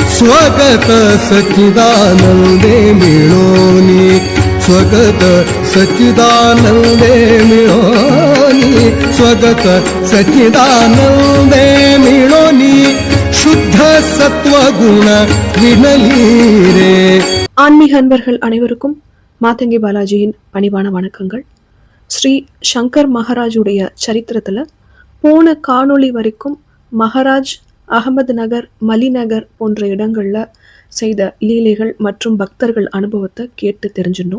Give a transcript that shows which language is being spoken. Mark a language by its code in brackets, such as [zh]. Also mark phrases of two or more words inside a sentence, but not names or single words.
[mr] स्वगत सच्चिदानंदे मिळोनी स्वगत सच्चिदानंदे मिळोनी स्वगत सच्चिदानंदे मिळोनी शुद्ध सत्वगुण विनलीरे. [ta] ஆன்மீக அன்பர்கள் அனைவருக்கும் மாதங்கி பாலாஜியின் பணிவான வணக்கங்கள். ஸ்ரீ சங்கர் மகாராஜுடைய சரித்திரத்தில் போன காணொளி வரைக்கும் மகாராஜ் அகமது நகர், மலிநகர் போன்ற இடங்களில் செய்த லீலைகள் மற்றும் பக்தர்கள் அனுபவத்தை கேட்டு தெரிஞ்சிருந்தோம்.